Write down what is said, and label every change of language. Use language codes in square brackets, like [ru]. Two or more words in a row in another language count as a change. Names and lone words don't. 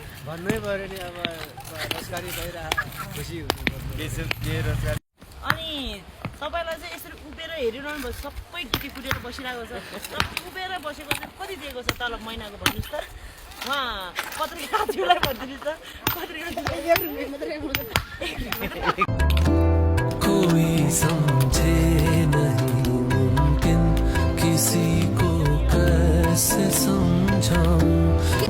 [ne] भन्नै पऱ्यो नि अब रोजगारी भइरहेको खुसी हुनु अनि तपाईँलाई चाहिँ यसरी उभिएर हेरिरहनु भयो सबै गिटी कुटेर बसिरहेको छ र उभिएर बसेको चाहिँ कति दिएको छ तलब महिनाको भन्नुहोस् त उहाँ पत्रिकालाई भनिदिनुहोस् त पत्रिका [hi] कोई समझे नहीं मुमकिन किसी को कैसे समझाऊं